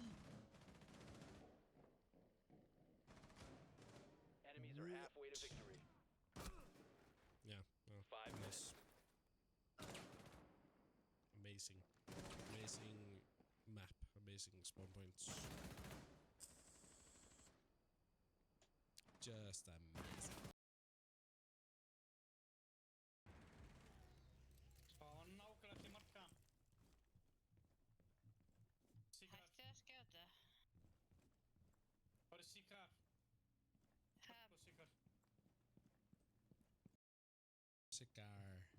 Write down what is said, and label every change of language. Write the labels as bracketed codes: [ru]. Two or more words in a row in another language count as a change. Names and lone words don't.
[en] Enemies are halfway to victory. Yeah. Well, 5 minutes. Amazing. Amazing map. Amazing spawn points. Just amazing. [is] Spáðu nákvæmlega til marka. Sikar. Hætti að skjóta. Hvað er Sikar? Ha, Hvað er Sikar? [en] Cigar.